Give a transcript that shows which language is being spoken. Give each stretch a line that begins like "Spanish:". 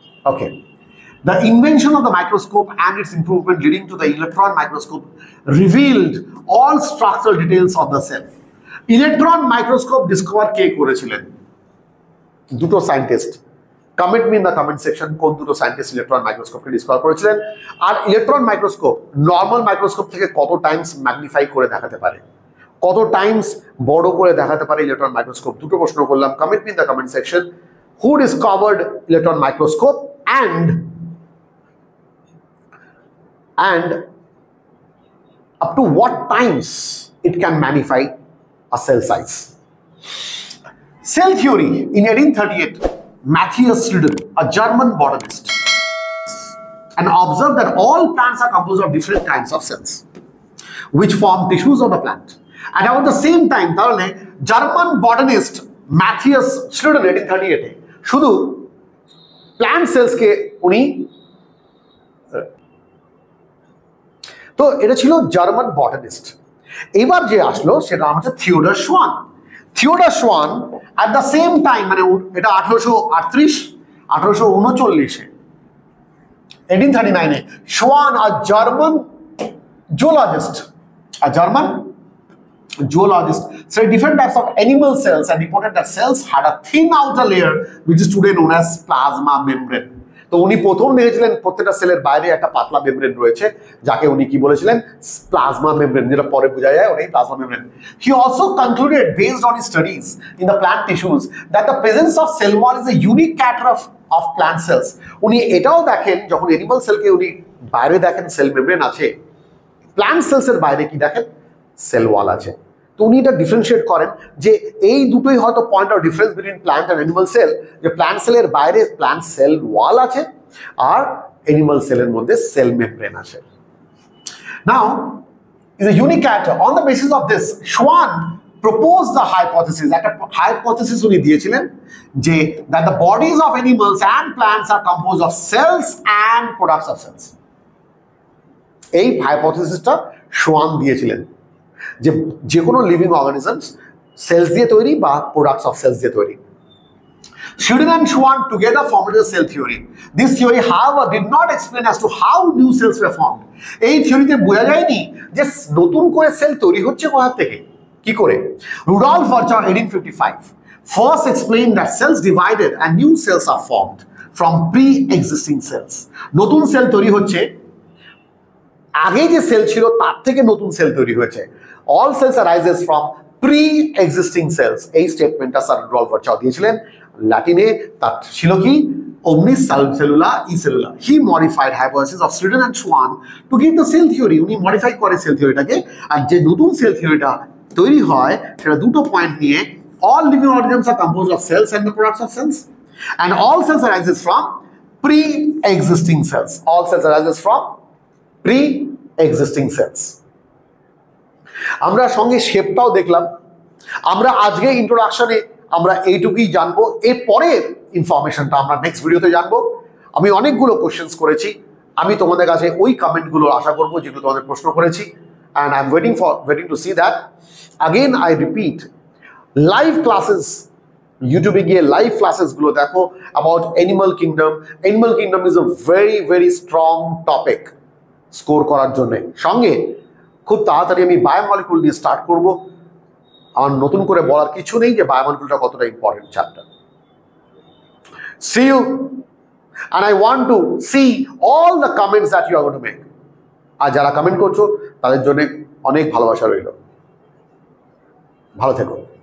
English: Okay, the invention of the microscope and its improvement leading to the electron microscope revealed all structural details of the cell.
Bangla: Electron microscope discover কে করেছিলেন? দুটো scientist.
English: comment me in the comment section
Bangla: কোন দুটো scientist electron মাইক্রোস্কোপকে discover করেছিলেন। আর electron microscope normal microscope থেকে কত Times magnify করে দেখাতে পারে, কত টাইমস বড় করে দেখাতে পারে ইলেকট্রন মাইক্রোস্কোপ? দুটো প্রশ্ন করলাম।
English: Comment me in the comment section who discovered electron microscope and up to what times it can magnify a cell size. Cell theory in 1838, Matthias Schleiden, a German botanist, and observed that all plants are composed of different kinds of cells which form tissues of the plant. And about the same time,
Bangla: তাহলে German botanist Matthias Schleiden 1838 শুধু plant সেলসকে উনি, তো এটা ছিল German botanist. এবার যে আসলো সেটা নাম হচ্ছে Theodore শোয়ান।
English: Theodor Schwann at the same time,
Bangla: মানে এটা 1838 1839-এ 1839-এ শোয়ান আর German
English: zoologist, a German zoologist, studied different types of animal cells and reported that cells had a thin outer layer which is today known as plasma membrane.
Bangla: তো উনি প্রথম দেখেছিলেন প্রত্যেকটা সেলের বাইরে একটা পাতলা মেমব্রেন রয়েছে, যাকে উনি কি বলেছিলেন? প্লাজমা মেমব্রেন, যেটা পরে বোঝা যায় ওটাই plasma membrane.
English: He also concluded based on his studies in the plant tissues that the presence of cell wall is a unique character of plant cells.
Bangla: উনি এটাও দেখেন যখন অ্যানিমাল সেলকে উনি বাইরে দেখেন সেল মেমব্রেন আছে, প্ল্যান্ট সেলসের বাইরে কি দেখেন? সেল ওয়াল আছে। তো উনি এটা ডিফারেন্সিয়েট করেন যে এই দুটোই হয়তো
English: point of difference between plant and animal cell,
Bangla: যে প্ল্যান্ট সেলের বাইরে প্ল্যান্ট সেল ওয়াল আছে আর অ্যানিমাল সেলের মধ্যে সেল মেমব্রেন আছে। নাও
English: is a unique character. On the basis of this, Schwann proposed the hypothesis,
Bangla: একটা hypothesis উনি দিয়েছিলেন যে
English: that the bodies of animals and plants are composed of cells and products of cells.
Bangla: এই হাইপোথিসিসটা শোয়ান দিয়েছিলেন যে যে কোনো লিভিং অর্গানিজমস সেলস দিয়ে তৈরি বা প্রোডাক্টস অফ সেলস দিয়ে তৈরি।
English: Schleiden and Schwann together formed the cell theory. This theory, however, did not explain as to how new cells were formed.
Bangla: এই থিওরিতে বোঝা যায়নি যে নতুন করে সেল তৈরি হচ্ছে কোথা থেকে, কি করে।
English: Rudolf Virchow 1855 first explained that cells divided and new cells are formed from pre-existing cells.
Bangla: নতুন সেল তৈরি হচ্ছে, আগে যে সেল ছিল তার থেকে নতুন সেল তৈরি হয়েছে।
English: All cells arises from pre-existing cells.
Bangla: এই স্টেটমেন্টটা স্যার রুডলফ ভার্চাও দিয়েছিলেন। ল্যাটিনে তার ছিল কি?
Latin: omnis cellula e cellula.
English: He modified hypothesis of Schleiden and Schwann to give the cell theory.
Bangla: উনি মডিফাই করে সেল থিওরিটাকে, আর যে নতুন সেল থিওরিটা তৈরি হয় সেটা দুটো পয়েন্ট নিয়ে,
English: all living organisms are composed of cells and the products of cells, and all cells arises from pre-existing cells. All cells arises from pre-existing cells.
Bangla: আমরা সঙ্গে শেপটাও দেখলাম। আমরা আজকে ইন্ট্রোডাকশনে আমরা এইটুকুই জানবো, এর পরের ইনফরমেশনটা আমরা নেক্সট ভিডিওতে জানবো। আমি অনেকগুলো কোশ্চেন্স করেছি, আমি তোমাদের কাছে ওই কমেন্টগুলো আশা করবো যেগুলো তোমাদের প্রশ্ন করেছি,
English: And I am waiting to see that. Again I repeat,
Bangla: live classes ইউটিউবে গিয়ে লাইভ ক্লাসেসগুলো দেখো about animal kingdom.
English: animal kingdom is a very very strong topic
Bangla: score করার জন্য। সঙ্গে খুব তাড়াতাড়ি আমি বায়োমলিকুল দিয়ে স্টার্ট করব। আমার নতুন করে বলার কিছু নেই যে বায়োমলিকুলটা কতটা important chapter.
English: See you, and I want to see all the comments that you are going to make.
Bangla: আর যারা কমেন্ট করছো তাদের জন্য অনেক ভালোবাসা রইল। ভালো থেকো।